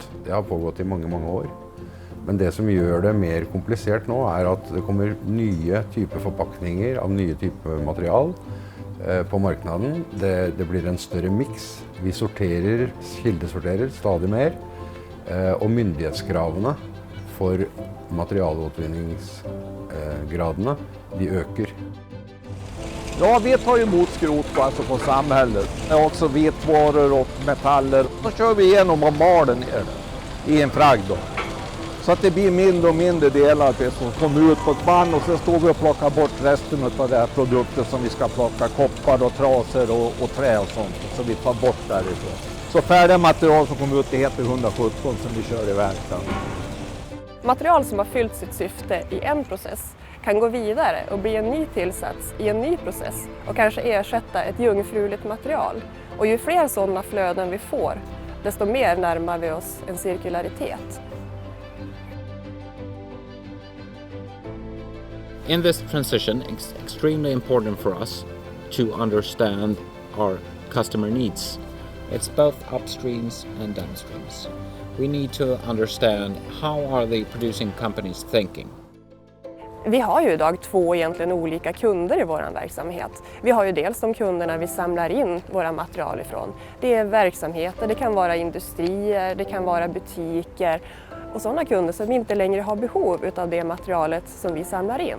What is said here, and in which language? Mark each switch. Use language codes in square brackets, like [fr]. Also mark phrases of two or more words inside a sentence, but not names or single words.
[no] Det har pågått i mange, mange år. Men det som gjør det mer komplisert nå at det kommer nye typer forpakninger av nye typer material på marknaden. Det blir en større miks. Vi kildesorterer stadig mer, og myndighetskravene for materialåtervinningsgradene de øker. [sv] Ja, vi tar emot skrot på samhället. Också vitvaror och metaller. Då kör vi igenom och maler ner det i en fragg då. Så att det blir mindre och mindre delar som kommer ut på ett band, och sen står vi och plockar bort resten av de här produkter som vi ska plocka, koppar och trasor och trä och sånt, så vi tar bort därifrån. Så färdiga material som kommer ut det heter 117 som vi kör i verkstaden. Material som har fyllt sitt syfte i en process kan gå vidare och bli en ny tillsats i en ny process och kanske ersätta ett jungfruligt material. Och ju fler sådana flöden vi får, desto mer närmar vi oss en cirkularitet. [en] In this transition, it's extremely important for us to understand our customer needs. It's both upstreams and downstreams. We need to understand how are the producing companies thinking. [sv] Vi har ju idag två egentligen olika kunder i vår verksamhet. Vi har ju dels de kunderna vi samlar in våra material ifrån. Det är verksamheter, det kan vara industrier, det kan vara butiker och sådana kunder som inte längre har behov av det materialet som vi samlar in.